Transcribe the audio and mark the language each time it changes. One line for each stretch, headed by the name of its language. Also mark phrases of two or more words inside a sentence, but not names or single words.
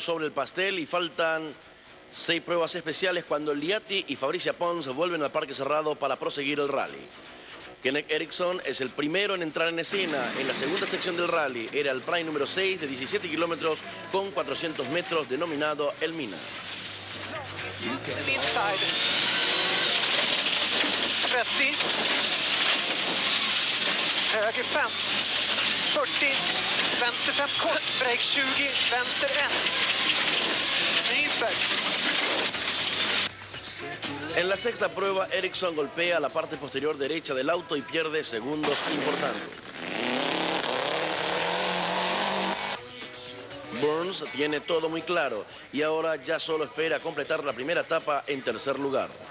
Spanish: sobre el pastel y faltan 6 pruebas especiales cuando Liatti y Fabricia Pons vuelven al parque cerrado para proseguir el rally. Kenneth Eriksson es el primero en entrar en escena en la segunda sección del rally. Era el prime número 6 de 17 kilómetros con 400 metros denominado El Mina.
English: Inside. 30.
Swedish: Höger 5. 40. Vänster 5 kort, break 20, vänster 1. Nyberg.
Spanish: En la sexta prueba, Eriksson golpea la parte posterior derecha del auto y pierde segundos importantes. Burns tiene todo muy claro y ahora ya solo espera completar la primera etapa en tercer lugar.